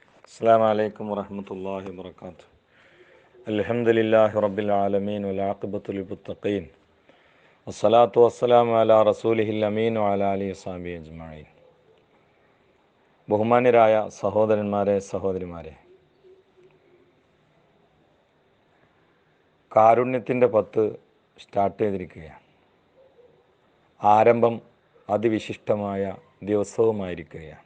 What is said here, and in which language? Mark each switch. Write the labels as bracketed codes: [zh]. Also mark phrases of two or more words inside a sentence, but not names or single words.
[ar] السلام عليكم ورحمة الله وبركاته. الحمد لله رب العالمين والعاقبة للمتقين والصلاة والسلام على رسوله الأمين وعلى آله وصحبه أجمعين. [ml] ബഹുമാന്യരായ സഹോദരന്മാരെ സഹോദരിമാരെ, കാരുണ്യത്തിൻ്റെ 10 സ്റ്റാർട്ട് ചെയ്തിരിക്കുകയാണ്. ആരംഭം അതിവിശിഷ്ടമായ ദിവസവുമായിരിക്കുകയാണ്.